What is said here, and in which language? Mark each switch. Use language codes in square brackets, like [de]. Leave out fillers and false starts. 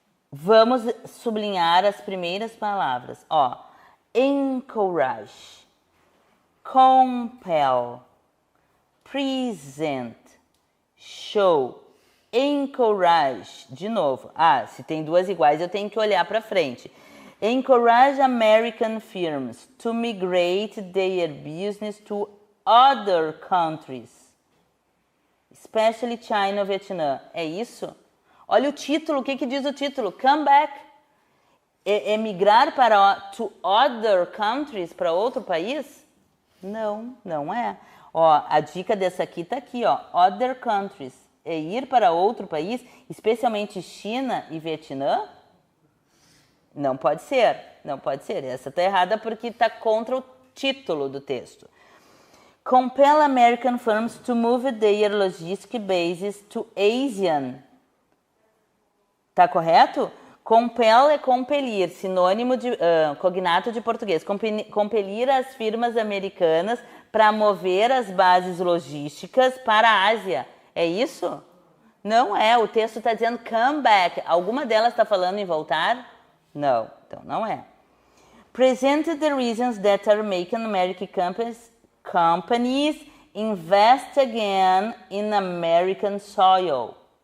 [pt] Vamos sublinhar as primeiras palavras. [en] Ó, encourage, compel, present, show. [pt] Encourage, de novo. Ah, se tem 2 iguais, eu tenho que olhar para frente. [en] Encourage American firms to migrate their business to other countries, especially China [pt] ou Vietnã. É isso? Olha o título, o que diz o título? [en] Come back. [pt] É migrar para [en] to other countries, [pt] para outro país? Não, não é. Ó, a dica dessa aqui tá aqui, ó. [en] Other countries. [pt] É ir para outro país, especialmente China e Vietnã? Não pode ser, não pode ser. Essa está errada porque está contra o título do texto. [en] Compel American firms to move their logistic bases to ASEAN. [pt] Tá correto? Compel é compelir, sinônimo de cognato de português. Compelir as firmas americanas para mover as bases logísticas para a Ásia. É isso? Não é, o texto está dizendo [en] come back. [pt] Alguma delas está falando em voltar? Não, então não é. [en] Present the reasons that are making American companies invest again in American soil.